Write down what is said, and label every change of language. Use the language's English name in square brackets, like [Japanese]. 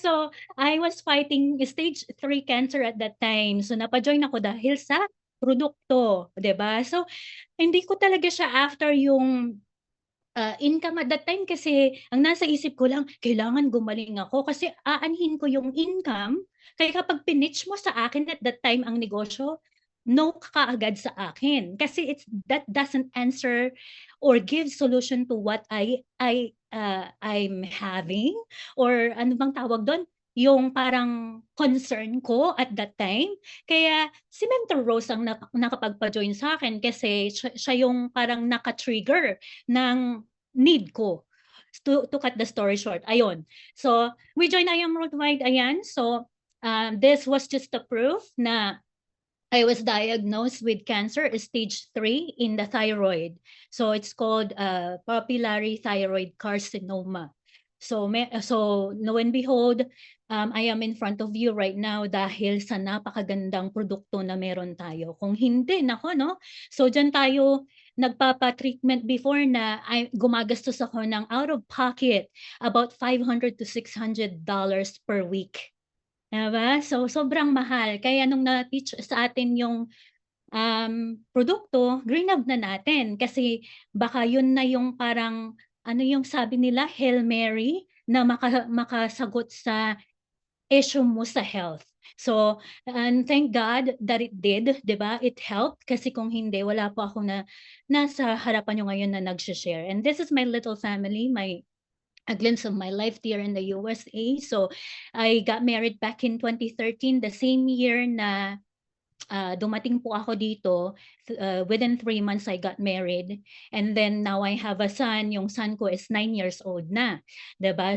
[English] So, I was fighting stage 3 cancer at that time. [Filipino] So, napa-join ako dahil sa produkto, 'di ba? So, hindi ko talaga siya after yung income [English] at that time [Filipino] kasi ang nasa isip ko lang, kailangan gumaling ako kasi aanhin ko yung income, kaya kapag pinitch mo sa akin at that time ang negosyo, [English] no ka kaagad [Filipino] sa akin. [English] Kasi that doesn't answer or give solution to what I'm having or [Filipino] ano bang tawag dun, yung parang concern ko [English] at that time. [Filipino] Kaya si Mentor Rose ang nakapagpa-join sa'kin kasi siya yung parang naka-trigger ng need ko. [English] To cut the story short, [Filipino] ayun. [English] So, we joined I Am Worldwide, [Filipino] ayan. [English] So, this was just the proof [Filipino] na [English] I was diagnosed with cancer stage 3 in the thyroid. So, it's called papillary thyroid carcinoma. So lo and behold, I am in front of you right now [Filipino] dahil sa napakagandang produkto na meron tayo. Kung hindi, naku 'no. So diyan tayo nagpapa-treatment before na gumagastos ako ng [English] out of pocket [Filipino] about $500 to $600 [English] per week, [Filipino] 'di ba? So sobrang mahal. Kaya nung na-teach sa atin yung produkto, grinab na natin kasi baka yun na yung parang ano yung sabi nila, [English] Hail Mary [Filipino] na makasagot sa issue mo sa health. [English] So, and thank God that it did, [Filipino] 'di ba? [English] It helped [Filipino] kasi kung hindi wala po ako na nasa harapan niyo ngayon na nagse-share. [English] And this is my little family, a glimpse of my life here in the USA. So, I got married back in 2013, the same year [Filipino] na dumating po ako dito, [English] within 3 months I got married and then now I have a son, [Filipino] yung son ko is 9 years old na, 'di ba?